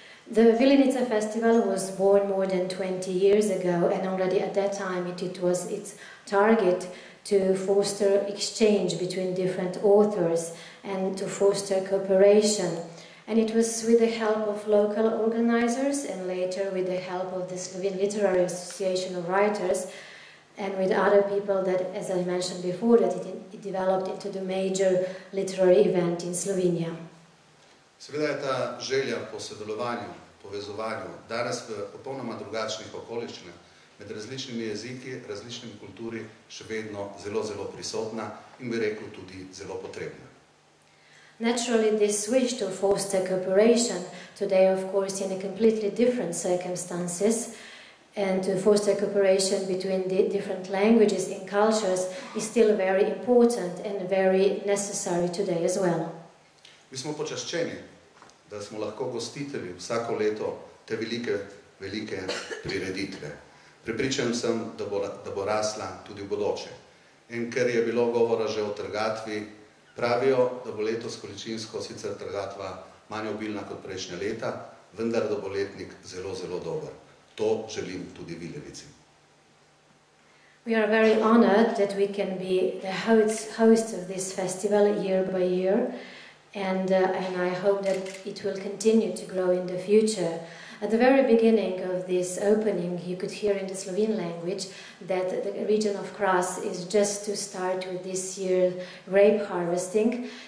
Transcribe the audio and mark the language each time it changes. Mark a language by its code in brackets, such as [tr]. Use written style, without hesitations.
[en] The Vilenice festival was born more than 20 years ago, and already at that time it was its target to foster exchange between different authors and to foster cooperation. And it was with the help of local organizers and later with the help of the Slovene Literary Association of Writers and with other people that, as I mentioned before, that it developed into the major literary event in Slovenia. [sl] Seveda je ta želja po sodelovanju, povezovanju, danes v popolnoma drugačnih okoliščinah, med različnimi jeziki, različnimi kulturi, še vedno zelo, zelo prisotna in bi rekel tudi zelo potrebna. [en] Naturally, this wish to foster cooperation, today of course in a completely different circumstances, and to foster cooperation between the different languages and cultures is still very important and very necessary today as well. [sl] Mi smo počaščeni, da smo lahko gostitelji vsako leto te velike prireditve. Prepričan sem, da bo rasla tudi v bodoče. In ker je bilo govora že o trgatvi, pravijo, da bo letos količinsko sicer trgatva manj obilna kot prejšnja leta, vendar da bo letnik zelo, zelo dober. To želim tudi Vilenici. [en] We are very honored that we can be the host of this festival year by year, and I hope that it will continue to grow in the future. At the very beginning of this opening, you could hear in the Slovene language that the region of Kras is just to start with this year's grape harvesting.